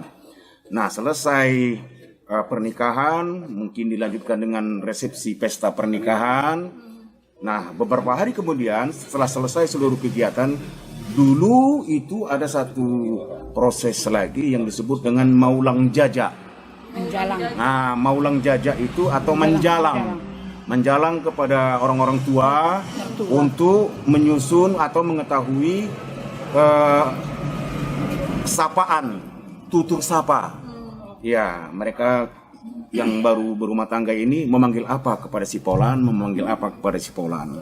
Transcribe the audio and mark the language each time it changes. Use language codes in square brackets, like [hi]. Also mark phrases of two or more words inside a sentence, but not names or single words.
[id] Nah, selesai pernikahan mungkin dilanjutkan dengan resepsi pesta pernikahan. Nah, beberapa hari kemudian setelah selesai seluruh kegiatan, dulu itu ada satu proses lagi yang disebut dengan maulang jajak. Menjalang. Nah, maulang jajak itu atau menjalang kepada orang-orang tua untuk menyusun atau mengetahui sapaan, tutur sapa. Ya, mereka yang baru berumah tangga ini memanggil apa kepada si Polan, memanggil apa kepada si Polan.